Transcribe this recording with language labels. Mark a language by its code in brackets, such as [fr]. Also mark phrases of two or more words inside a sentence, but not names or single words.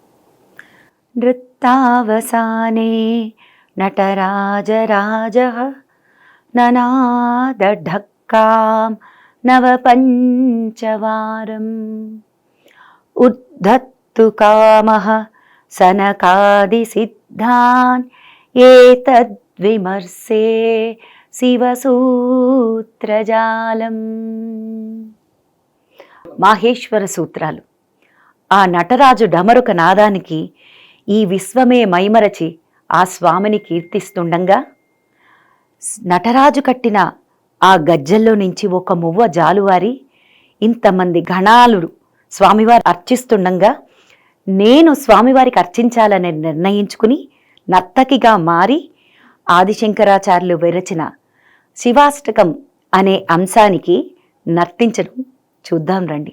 [sa] नृत्तावसाने नटराजराजः ननादढक्कां नवपञ्चवारम् उद्धत्तु कामः सनकादिसिद्धान् एतद्विमर्शे శివసూత్రజాలం. [te] మాహేశ్వర సూత్రాలు. ఆ నటరాజు డమరుక నాదానికి ఈ విశ్వమే మైమరచి ఆ స్వామిని కీర్తిస్తుండగా నటరాజు కట్టిన ఆ గజ్జల్లో నుంచి ఒక మువ్వ జాలువారి ఇంతమంది గణాలు స్వామివారు అర్చిస్తుండగా నేను స్వామివారికి అర్చించాలని నిర్ణయించుకుని నర్తకిగా మారి ఆదిశంకరాచార్యులు విరచిన శివాష్టకం అనే అంశానికి నర్తించడం చూద్దాం రండి.